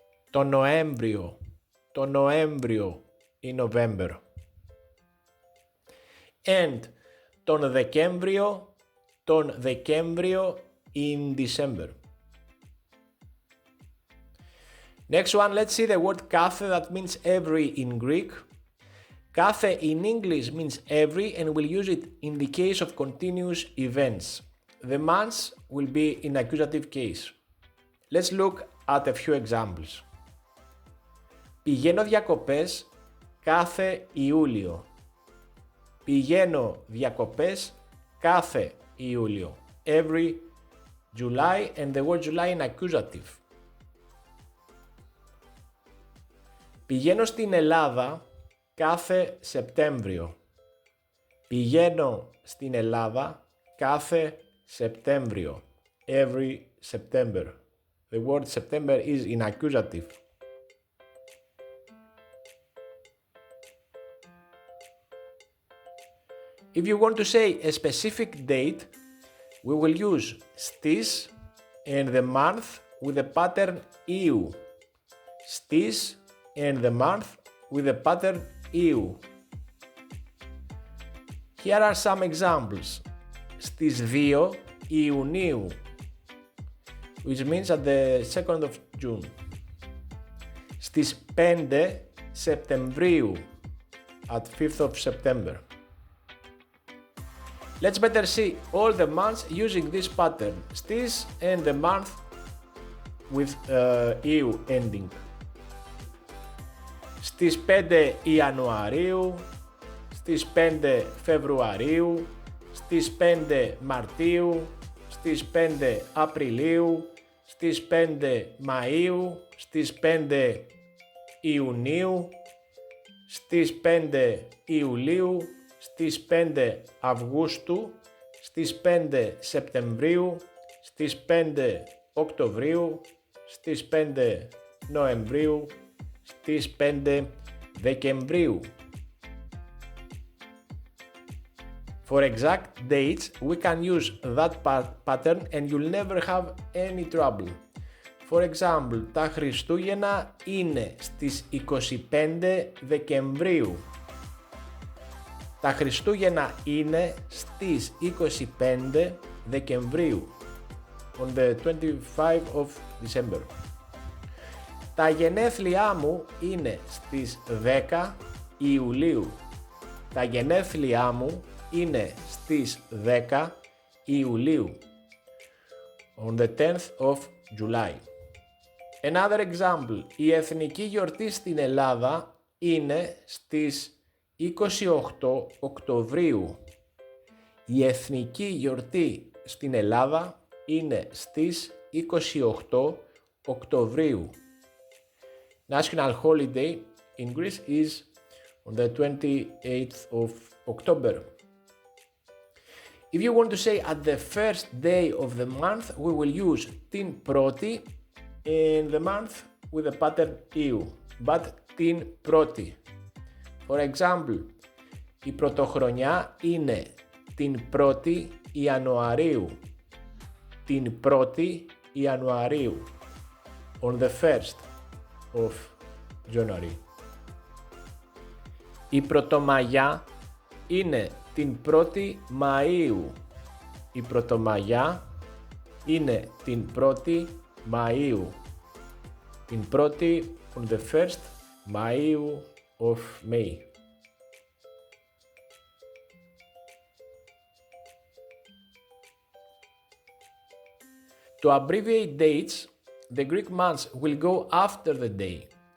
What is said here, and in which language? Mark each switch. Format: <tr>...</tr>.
<el>Τον Νοέμβριο, τον Νοέμβριο,</el> <en>in November. And</en> <el>τον Δεκέμβριο, τον Δεκέμβριο,</el> <en>in December. Next one, let's see the word κάθε that means every in Greek. Κάθε in English means every and we'll use it in the case of continuous events. The months will be in accusative case. Let's look at a few examples.</en> <el>Πηγαίνω διακοπές κάθε Ιούλιο. Πηγαίνω διακοπές κάθε Ιούλιο.</el> <en>Every July and the word July in accusative.</en> <el>Πηγαίνω στην Ελλάδα κάθε Σεπτέμβριο. Πηγαίνω στην Ελλάδα κάθε Σεπτέμβριο.</el> <en>Every September. The word September is in accusative. If you want to say a specific date, we will use στις and the month with the pattern EU. Στις and the month with the pattern EU. Here are some examples.</en> <el>Στις 2 Ιουνίου,</el> <en>which means at the 2nd of June.</en> <el>Στις 5 Σεπτεμβρίου,</el> <en>at 5th of September. Let's better see all the months using this pattern, στις and the month with EU ending.</en> <el>Στις 5 Ιανουαρίου, στις 5 Φεβρουαρίου, στις 5 Μαρτίου, στις 5 Απριλίου, στις 5 Μαΐου, στις 5 Ιουνίου, στις 5 Ιουλίου, στις 5 Αυγούστου, στις 5 Σεπτεμβρίου, στις 5 Οκτωβρίου, στις 5 Νοεμβρίου, στις 5 Δεκεμβρίου.</el> <en>For exact dates, we can use that pattern and you'll never have any trouble. For example,</en> <el>τα Χριστούγεννα είναι στις 25 Δεκεμβρίου. Τα Χριστούγεννα είναι στις 25 Δεκεμβρίου,</el> <en>on the 25 of December.</en> <el>Τα γενέθλιά μου είναι στις 10 Ιουλίου. Τα γενέθλιά μου είναι στις 10 Ιουλίου,</el> <en>on the 10th of July. Another example,</en> <el>η εθνική γιορτή στην Ελλάδα είναι στις 28 Οκτωβρίου. Η εθνική γιορτή στην Ελλάδα είναι στις 28 Οκτωβρίου.</el> <en>National holiday in Greece is on the 28th of October. If you want to say at the first day of the month, we will use</en> <el>την πρώτη</el> <en>in the month with the pattern EU, but την πρώτη. For example,</en> <el>η πρωτοχρονιά είναι την 1η Ιανουαρίου. Την 1η Ιανουαρίου.</el> <en>On the 1st of January.</en> <el>Η Πρωτομαγιά είναι την 1η Μαΐου. Η Πρωτομαγιά είναι την 1η Μαΐου. Την 1η</el> <en>on the 1st</en> <el>Μαΐου</el> <en>of May. To abbreviate dates, the Greek months will go after the day.</en>